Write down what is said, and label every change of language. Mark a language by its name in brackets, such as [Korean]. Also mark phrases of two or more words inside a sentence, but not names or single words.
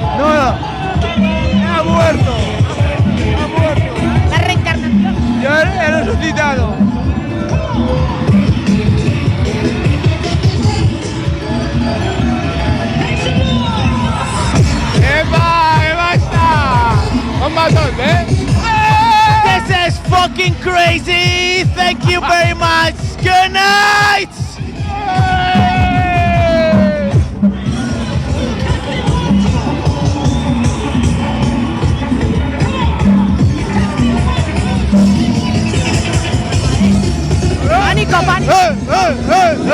[Spanish] No, Ha muerto. La reencarnación. Yo he resucitado. Eva està! [Catalan] Com va tot, [English] This is fucking crazy! Thank you very much! Good night! [Spanish] Pánico, pánico.